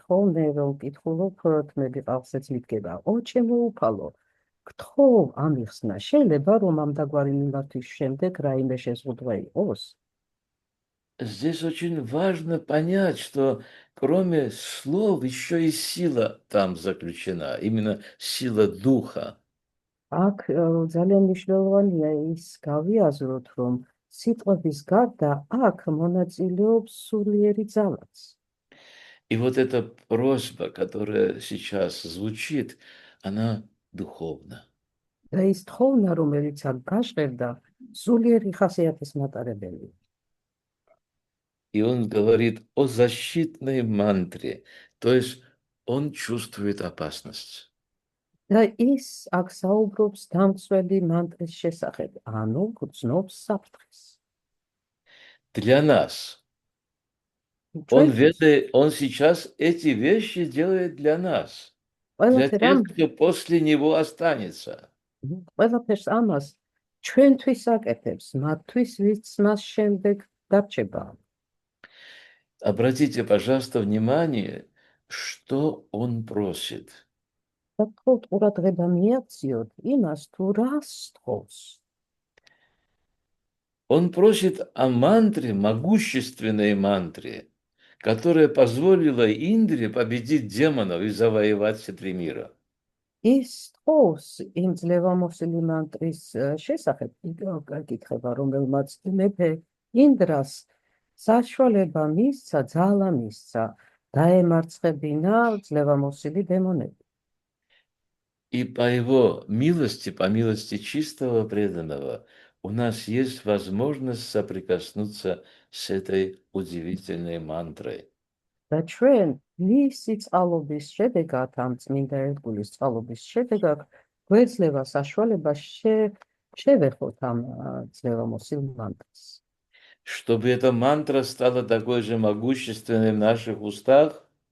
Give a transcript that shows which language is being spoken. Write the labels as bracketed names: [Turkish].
[Georgian] ხოლმე რომ ვკითხულობ, მე ვიყავსეც მიდგება, ო ჩემო უფალო, გთხოვ ამიხსნა, შეიძლება რომ ამდაგვარი მიმართვის შემდეგ რაიმე შეზღუდვა იყოს? [Russian] Здесь очень важно понять, что кроме слов еще и сила там заключена, именно сила духа. [Georgian] აქ ძალიან მნიშვნელოვანია ის გავიაზროთ, რომ სიტყვების გარდა აქ მონაწილეობს სულიერი ძალაც. [Russian] И вот эта просьба, которая сейчас звучит, она духовна. [Georgian] და ის თხოვნა, რომელიც აქ გაშღერდა, სულიერი ხასიათის მატარებელია. [Russian] И он говорит о защитной мантре, то есть он чувствует опасность. [Georgian] და ის აქ საუბრობს დამცველი მანტრის შესახებ, ანუ გრძნობს საფრთხეს. [Russian] Для нас. Он сейчас эти вещи делает для нас, для тех, кто после него останется. [Georgian] ყველაფერს ამას ჩვენთვის აკეთებს, მათთვის, ვინც მას შემდეგ დარჩება. [Russian] Обратите, пожалуйста, внимание, что он просит. [Georgian] და თქოთ ყურადღება მიაქციოთ იმას, თუ რას თხოვს. [Russian] Он просит о мантре, могущественной мантре, которая позволила Индре победить демонов и завоевать все три мира. [Georgian] ის თხოვს იმ ძლევამოსილი მანტრის შესახებ, იკითხება, რომელმაც მეფე ინდრას საშუალება მისცა, ძალა მისცა, დაემარცხებინა ძლევამოსილი დემონები. [Russian] И по его милости, по милости чистого преданного, у нас есть возможность соприкоснуться с этой удивительной мантрой. [Georgian] და ჩვენ მისი წყალობის შედეგად, ამ წმინდა ერთგულის წყალობის შედეგად გვეძლევა საშუალება შევეხოთ ამ ძლევამოსილ მანტრას. [Russian] Чтобы эта мантра стала такой же могущественной в наших устах,